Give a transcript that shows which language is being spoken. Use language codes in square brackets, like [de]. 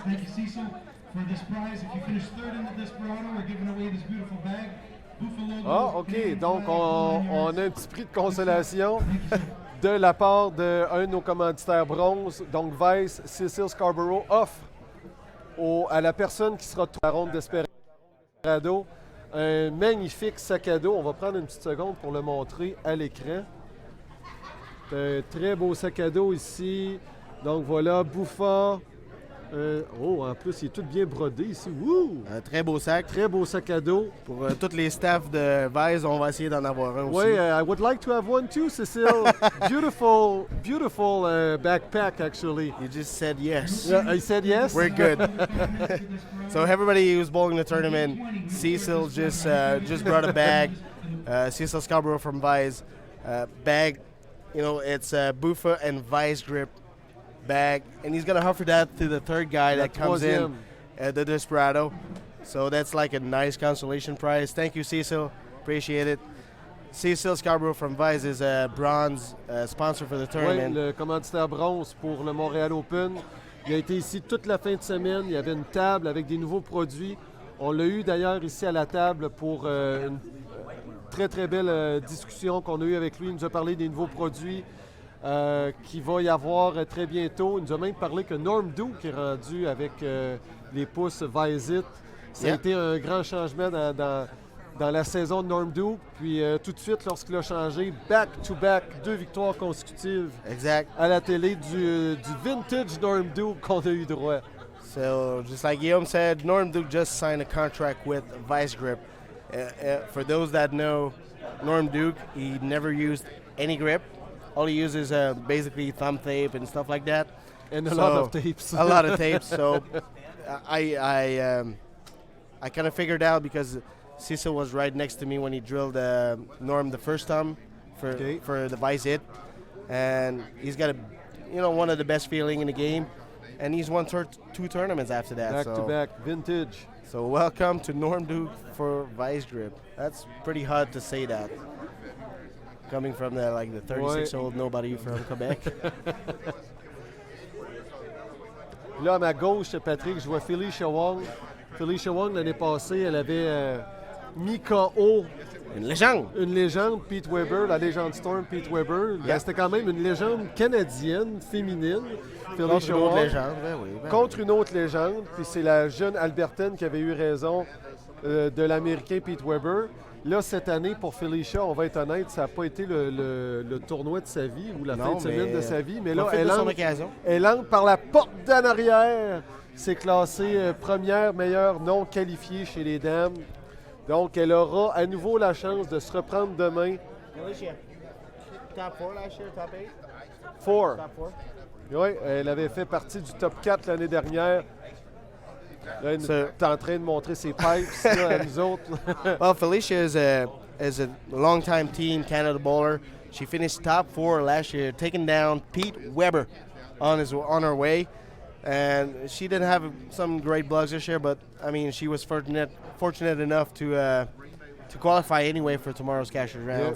[en] Thank you, Cecil, for this prize. If you finish third in the Desperado, we're giving away this beautiful bag. Ah, OK. [fr] Donc, on a un petit prix de consolation de la part d'un de nos commanditaires bronze. Donc, Vice, Cecil Scarborough offre à la personne qui sera à la ronde Desperado un magnifique sac à dos. On va prendre une petite seconde pour le montrer à l'écran. C'est un très beau sac à dos ici. Donc voilà, Buffa. En plus, il est tout bien brodé ici. Woo! Un très beau sac. Très beau sac à dos. Pour tous les staffs de Vise, on va essayer d'en avoir un aussi. [en] Oui, I would like to have one too, Cecile. beautiful backpack, actually. You just said yes. Yeah, I said yes? We're good. So everybody who's bowling the tournament, Cecil just brought a bag. Cecil Scarborough from Vise. Bag, it's Buffa and Vise grip bag, and he's gonna offer that to the third guy that comes in, the Desperado. So that's like a nice consolation prize. Thank you, Cecil. Appreciate it. Cecil Scarborough from Vice is a bronze sponsor for the [fr] Oui, [en] tournament. [fr] le commanditaire bronze pour le Montreal Open. Il a été ici toute la fin de semaine. Il y avait une table avec des nouveaux produits. On l'a eu d'ailleurs ici à la table pour une très très belle discussion qu'on a eue avec lui. Il nous a parlé des nouveaux produits qu'il va y avoir très bientôt. Il nous a même parlé que Norm Duke est rendu avec les pouces Visit. Ça a été un grand changement dans la saison de Norm Duke. Puis tout de suite, lorsqu'il a changé, back-to-back, 2 victoires consécutives à la télé du vintage Norm Duke qu'on a eu droit. [en] So, just like Guillaume said, Norm Duke just signed a contract with Vice Grip. For those that know, Norm Duke, he never used any grip. All he uses is basically thumb tape and stuff like that. And a lot of tapes. A lot of tapes. So I kind of figured out because Cecil was right next to me when he drilled Norm the first time for the Vice hit. And he's got one of the best feeling in the game. And he's won 2 tournaments after that. Back-to-back, vintage. So welcome to Norm Duke for Vice Grip. That's pretty hard to say that. Coming from the 36-year-old nobody from Quebec. [fr] Là, à ma gauche, Patrick, je vois Felicia Wong. Felicia Wong, l'année passée, elle avait mis KO une légende, Pete Weber, la légende Storm, Pete Weber. Yeah. C'était quand même une légende canadienne, féminine. Contre une autre légende, contre une autre légende. Puis c'est la jeune Albertaine qui avait eu raison de l'Américain Pete Weber. Là, cette année, pour Felicia, on va être honnête, ça n'a pas été le tournoi de sa vie ou la fin de semaine de sa vie. Mais là, elle entre par la porte d'en arrière. C'est classé première meilleure non qualifiée chez les dames. Donc, elle aura à nouveau la chance de se reprendre demain. [en] Felicia, top 4 last year, top 8? 4. Top 4. [fr] Oui, elle avait fait partie du top 4 l'année dernière. Là, elle est en train de montrer ses pipes là, à nous autres. [en] Well, Felicia is a long-time team Canada bowler. She finished top 4 last year, taking down Pete Weber on her way. And she didn't have some great blogs this year, but I mean, she was fortunate enough to qualify anyway for tomorrow's Cashers round.